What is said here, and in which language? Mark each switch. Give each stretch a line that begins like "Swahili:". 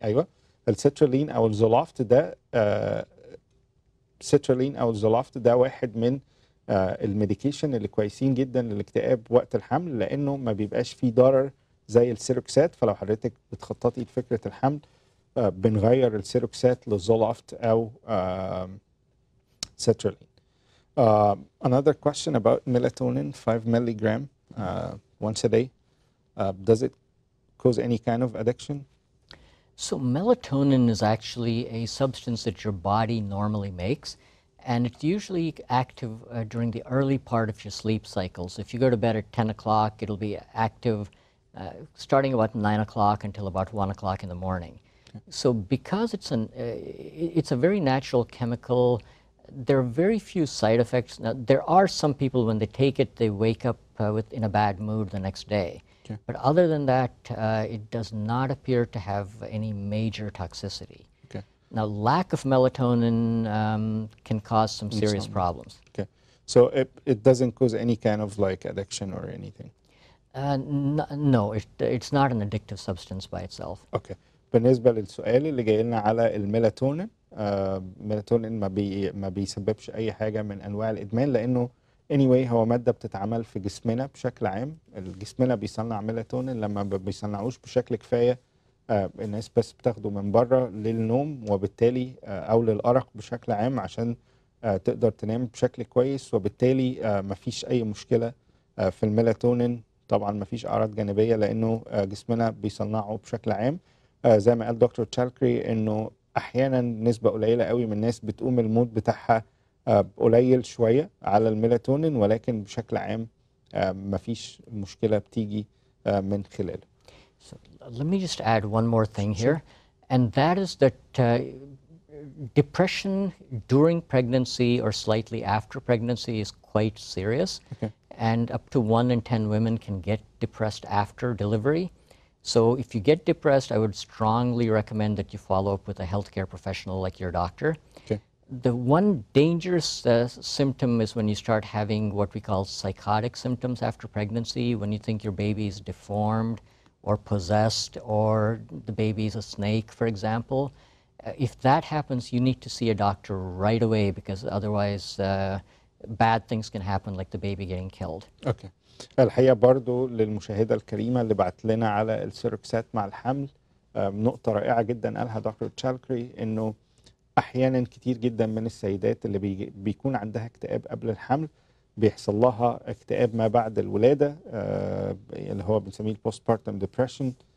Arabic: أيوه، السترالين أو الزولافت ده السترالين أو الزولافت ده واحد من الميديكيشن اللي كويسين جدا للاكتئاب وقت الحمل، لأنه ما بيبقاش فيه ضرر زي السيروكسات. فلو حضرتك بتخططي لفكرة الحمل بنغير السيروكسات للزولافت أو sertraline.
English: Another question about melatonin, 5 milligram once a day. Does it cause any kind of addiction? So melatonin is actually a substance that your body normally makes, and it's usually active during the early part of your sleep cycles. If you go to bed at 10 o'clock, it'll be active starting about 9 o'clock until about 1 o'clock in the morning. So because it's a very natural chemical, there are very few side effects. Now, there are some people, when they take it, they wake up in a bad mood the next day. Okay. But other than that, it does not appear to have any major toxicity. Okay. Now, lack of melatonin can cause some serious problems. Okay. So it doesn't cause any kind of like addiction or anything? No, it's not an addictive substance by itself. Okay.
Arabic: بالنسبة للسؤال اللي جاي لنا على الميلاتونين، الميلاتونين ما بيسببش أي حاجة من أنواع الإدمان، لأنه anyway هو مادة بتتعمل في جسمنا بشكل عام. جسمنا بيصنع ميلاتونين، لما ما بيصنعوش بشكل كفاية الناس بس بتاخده من بره للنوم، وبالتالي أو للأرق بشكل عام عشان تقدر تنام بشكل كويس، وبالتالي ما فيش أي مشكلة في الميلاتونين. طبعا ما فيش أعراض جانبية لأنه جسمنا بيصنعه بشكل عام. زي ما قال دكتور تشالكري انه احيانا نسبه قليله قوي من الناس بتقوم المود بتاعها قليل شويه على الميلاتونين، ولكن بشكل عام مفيش مشكله بتيجي من خلاله.
English: So let me just add one more thing here, and that is that depression during pregnancy or slightly after pregnancy is quite serious. Okay. And up to 1 in 10 women can get depressed after delivery. So if you get depressed, I would strongly recommend that you follow up with a healthcare professional like your doctor. Okay. The one dangerous symptom is when you start having what we call psychotic symptoms after pregnancy, when you think your baby is deformed or possessed or the baby is a snake, for example. If that happens, you need to see a doctor right away, because otherwise bad things can happen, like the baby getting killed. Okay.
Arabic: الحقيقة برضو للمشاهدة الكريمة اللي بعت لنا على السيروكسات مع الحمل، نقطة رائعة جدا قالها دكتور تشالكري، انه احيانا كتير جدا من السيدات اللي بيكون عندها اكتئاب قبل الحمل بيحصل لها اكتئاب ما بعد الولادة، اللي هو بنسميه البوست بارتم ديبريشن.